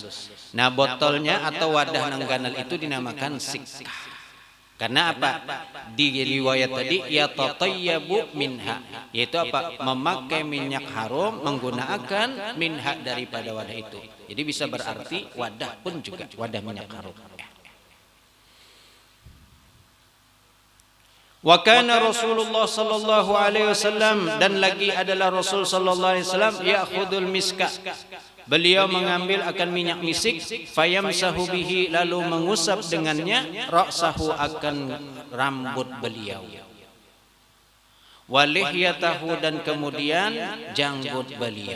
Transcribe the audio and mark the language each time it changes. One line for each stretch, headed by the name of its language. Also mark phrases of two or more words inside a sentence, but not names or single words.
Indonesian: Nah, botolnya atau wadah nang ganal itu dinamakan sikkah. Karena apa? Di riwayat tadi ya
Arabic: تطيب منها,
Indonesian: yaitu apa? Memakai minyak harum, menggunakan minha daripada wadah itu. Jadi bisa berarti wadah pun juga wadah minyak harum.
Arabic: وكان رسول الله صلى الله عليه وسلم,
Indonesian: dan lagi adalah Rasul
Arabic: صلى الله عليه وسلم يأخذ المسك,
Indonesian: beliau mengambil akan minyak misik,
Arabic: فيمسح به,
Indonesian: lalu mengusap dengannya ra'sahu, akan rambut beliau, walihyatahu, dan kemudian janggut beliau.